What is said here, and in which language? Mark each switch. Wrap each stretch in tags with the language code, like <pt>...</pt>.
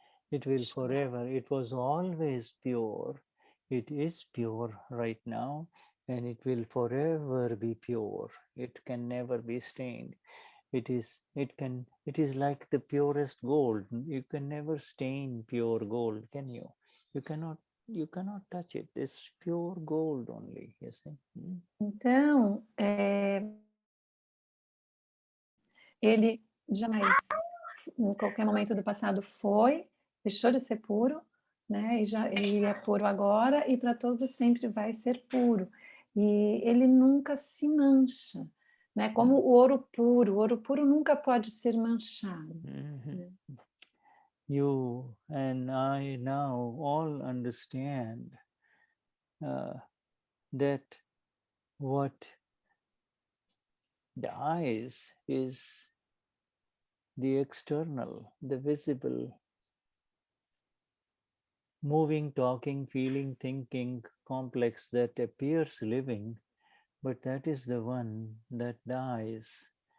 <en>It will forever, it was always pure, it is pure right now, and it will forever be pure. It can never be stained. It is like the purest gold. You can never stain pure gold, can you? You cannot touch it. It's pure gold only, you see.</en> <pt>Então, ele jamais, em qualquer momento do passado deixou de ser puro, né? Ele é puro agora e para todos sempre vai ser puro. E ele nunca se mancha, né? Como o ouro puro nunca pode ser manchado. Mhm.</pt> <en>You and I now all understand that what dies is the external, the visible, moving, talking, feeling, thinking complex that appears living, but that is the one that dies.</en>